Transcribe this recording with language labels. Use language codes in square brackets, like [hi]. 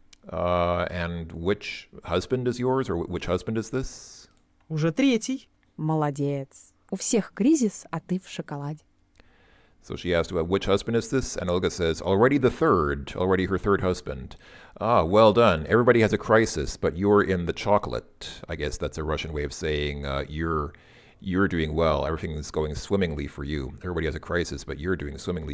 [en] And which husband is yours, or which husband is this? [ru] Уже 3. Молодец. У всех кризис, а ты в шоколаде. [en] So she asked about which husband is this, and Olga says, already her third husband. Ah, well done. Everybody has a crisis, but you're in the chocolate. I guess that's a Russian way of saying you're doing well. Everything is going swimmingly for you. Everybody has a crisis, but you're doing swimmingly.